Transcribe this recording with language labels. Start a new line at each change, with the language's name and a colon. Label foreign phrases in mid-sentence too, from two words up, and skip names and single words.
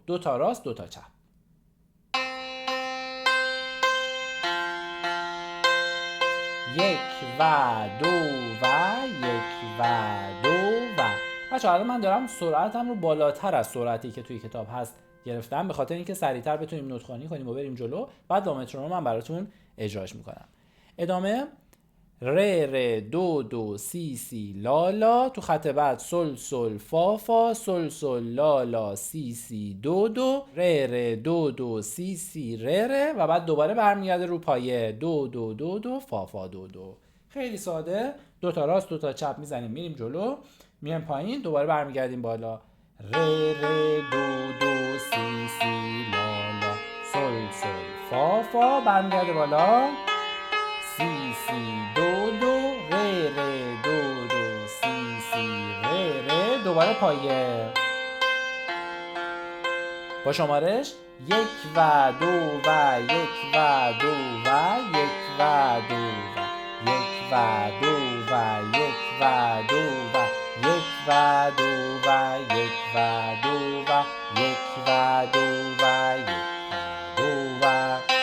Persian: دو تا راست دو تا چپ. یک و دو و یک و دو و. بچه‌ها الان من دارم سرعتم رو بالاتر از سرعتی که توی کتاب هست گرفتم به خاطر اینکه سریعتر بتونیم نوت‌خوانی کنیم و بریم جلو. بعد با مترونوم من براتون اجراش میکنم. ادامه ر ر دو دو سی سی لا لا. تو خط بعد سل سل فا فا سل سل لا لا سی سی دو دو ر ر دو دو سی سی ر ر و بعد دوباره برمیگرده رو پایه دو دو دو دو فا فا دو دو. خیلی ساده. دو تا راست دو تا چپ میزنیم میریم جلو، میایم پایین، دوباره برمیگردیم بالا. ر ر دو دو سی سی لا لا سل سل فا فا برمیگرده بالا. سی سی دو دو ر ر دو دو سی سی ر ر دوباره پایه با شمارش یک و دو و یک و دو و یک و دو و یک و دو و یک و دو و یک و دو و یک و دو و یک و دو و یک و دو و.